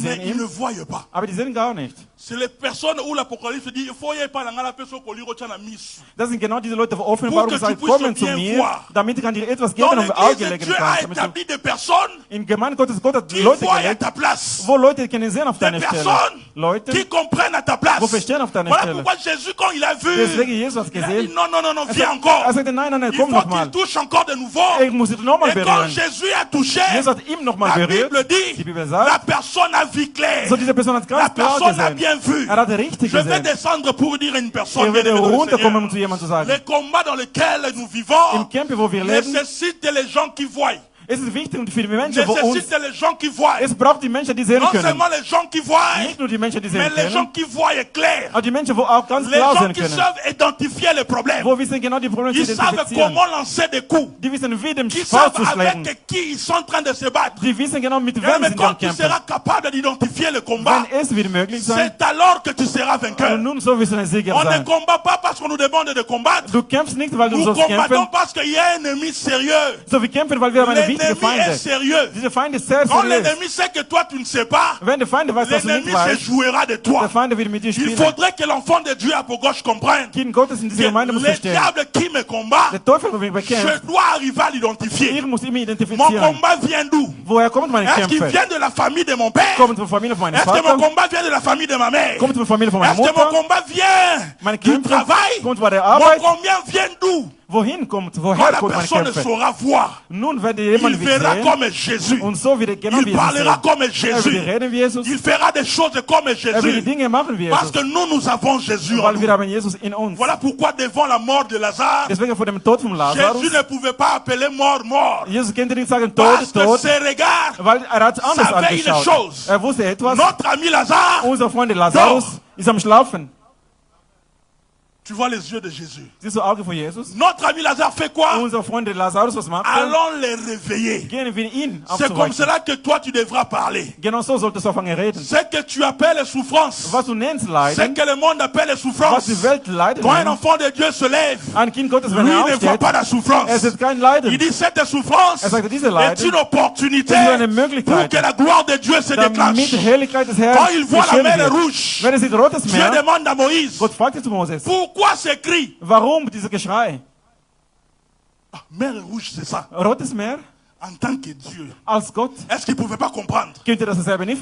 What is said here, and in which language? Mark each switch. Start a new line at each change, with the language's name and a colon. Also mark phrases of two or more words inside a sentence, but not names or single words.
German: sehen
French: ils ne
German: ihn,
French: voient pas.
German: aber die sehen gar nicht.
French: C'est les personnes où l'Apocalypse dit il faut y aller par la personne qui lit mis.
German: Das sind genau diese Leute, wo Offenbarung
French: Pour que
German: sagt,
French: tu puisses
German: kommen zu
French: bien
German: mir,
French: voir.
German: damit kann dir etwas
French: Dans
German: geben, um Auge
French: l'église,
German: legen
French: Dieu a
German: kannst. Damit
French: établi des personnes
German: du, in Gemeinde Gottes, Gott hat
French: qui
German: Leute
French: voient à
German: gelegt,
French: ta place.
German: wo Leute können sehen auf
French: Des
German: deiner Stelle.
French: personnes
German: Leute,
French: qui comprennent à ta place.
German: wo verstehen auf deiner
French: Voilà
German: Stelle.
French: pourquoi Jésus, quand il a vu,
German: Deswegen Jesus hat
French: il a dit
German: gesehen.
French: non,
German: Er
French: viens encore.
German: sagte, nein,
French: Il
German: komm
French: faut
German: nochmal.
French: qu'il touche encore de nouveau.
German: Ich muss ihn nochmal
French: Et quand
German: berühren.
French: Jésus a touché,
German: Jesus hat ihm nochmal
French: la
German: berührt.
French: Bible
German: Die
French: dit,
German: Bibel
French: la
German: sagt,
French: personne a vu clair.
German: so diese Person hat
French: La
German: ganz klar
French: personne a
German: gesehen.
French: bien vu.
German: Er hat richtig
French: Je vais
German: gesehen.
French: descendre pour dire à une personne,
German: Er würde
French: bien-aimée dans le
German: runterkommen, um
French: Seigneur,
German: zu jemandem zu sagen,
French: les combats dans lesquels nous vivons
German: im Camp, wo wir leben,
French: nécessitent les gens qui voient.
German: es ist wichtig für die Menschen, wo uns,
French: Nécessitent les gens qui voient.
German: es braucht die Menschen, die sehen
French: Non
German: können.
French: seulement les gens qui voient,
German: Nicht nur die Menschen, die
French: mais
German: sehen
French: les gens
German: können,
French: qui voient clair.
German: aber die Menschen, wo auch ganz
French: Les
German: klar
French: gens
German: sehen
French: qui
German: können.
French: savent identifier les problèmes.
German: Wo wissen genau die Probleme zu
French: Ils savent
German: identifizieren.
French: comment lancer des coups.
German: Die wissen, wie dem
French: Qui
German: Sport zu
French: savent
German: schlagen.
French: avec qui ils sont en train de se battre.
German: Die wissen genau, mit
French: Et
German: wem
French: mais
German: sie
French: quand
German: dann
French: tu
German: kämpfen.
French: seras capable d'identifier le combat,
German: Wenn es wird möglich sein,
French: c'est alors que tu seras vainqueur.
German: und nun so wirst du ein Sieger
French: On ne
German: sein.
French: combat pas parce qu'on nous demande de combattre.
German: Du kämpfst nicht, weil du
French: Nous
German: sollst
French: combattons
German: kämpfen.
French: parce qu'il y a un ennemi sérieux.
German: So, wir kämpfen, weil wir haben eine wichtige
French: L'ennemi est
German: Feinde.
French: sérieux.
German: Diese Feind ist sehr
French: Quand
German: seriös.
French: l'ennemi sait que toi tu ne sais pas,
German: Wenn der Feind weiß, dass du
French: l'ennemi
German: nicht
French: se
German: weißt,
French: jouera de
German: der
French: toi.
German: Feind wird mit dir
French: Il
German: spielen.
French: faudrait que l'enfant de Dieu à gauche comprenne
German: Kind Gottes in
French: que
German: dieser Gemeinde muss
French: le
German: verstehen.
French: diable qui me combat,
German: Der Teufel, der mich
French: je
German: bekämpft,
French: dois arriver à l'identifier.
German: ich muss ihn
French: Mon
German: identifizieren.
French: combat vient d'où?
German: Woher kommt meine
French: Est-ce qu'il
German: Kämpfe?
French: vient de la famille de mon père?
German: Kommt von der Familie von meinem
French: Est-ce que mon
German: Vater?
French: combat vient de la famille de ma mère?
German: Kommt von der Familie von meiner
French: Est-ce que mon
German: Mutter?
French: combat vient
German: Meine
French: du
German: Kämpfe
French: travail?
German: kommt von der
French: Mon
German: Arbeit?
French: combat vient d'où?
German: wohin kommt,
French: Quand
German: woher
French: la
German: kommt meine
French: personne
German: Kämpfe.
French: saura voir,
German: Nun wird
French: il
German: jemand wieder
French: verra
German: sehen
French: comme Jésus.
German: und so wird genau wie
French: Il
German: Jesus
French: parlera
German: sehen.
French: comme
German: Er
French: Jésus.
German: wird reden wie Jesus.
French: Il fera des choses comme
German: Er wird die
French: Jésus.
German: Dinge machen wie
French: Parce
German: Jesus.
French: que nous avons Jésus en
German: Weil wir
French: nous.
German: haben Jesus in uns.
French: Voilà pourquoi devant la mort de Lazare,
German: Deswegen vor dem Tod von Lazarus,
French: Jésus ne pouvait pas appeler mort, mort.
German: Jesus konnte nicht sagen
French: Parce
German: Tod,
French: que
German: Tod,
French: ses regards,
German: weil er hat anders
French: savait une
German: angeschaut.
French: chose.
German: Er wusste etwas.
French: Notre ami Lazare,
German: Unser Freund Lazarus ist am Schlafen.
French: tu vois les yeux de Jésus.
German: Siehst du Auge von Jesus?
French: Notre ami Lazare fait quoi?
German: Unser Freund Lazarus, was macht er?
French: Allons les réveiller.
German: Gehen wir ihn
French: C'est comme
German: aufzuwecken.
French: cela que toi tu devras parler.
German: Genau so solltest du anfangen reden.
French: Ce que tu appelles souffrance,
German: Was du nennst
French: ce
German: Leiden,
French: que le monde appelle
German: was
French: souffrance.
German: die Welt Leiden
French: Quand un
German: nennt,
French: enfant de Dieu se lève,
German: ein Kind Gottes, wenn
French: lui
German: er
French: ne voit
German: aufsteht,
French: pas la souffrance.
German: es ist kein Leiden.
French: Il dit cette souffrance
German: Er sagte, diese
French: est
German: Leiden
French: une opportunité
German: ist eine
French: pour
German: Möglichkeit,
French: que la gloire de Dieu se
German: damit
French: déclenche.
German: die Herrlichkeit des Herrn
French: Quand il voit la
German: geschehen
French: mer
German: wird.
French: rouge,
German: Wenn er sieht Rotes
French: Dieu
German: Meer,
French: demande à Moïse,
German: Gott fragte zu Moses,
French: pourquoi ce cri?
German: warum dieses Geschrei?
French: Ah, mer rouge, c'est ça.
German: Rotes Meer,
French: En tant que Dieu,
German: als Gott,
French: est-ce qu'il ne pouvait pas comprendre
German: könnte das selber nicht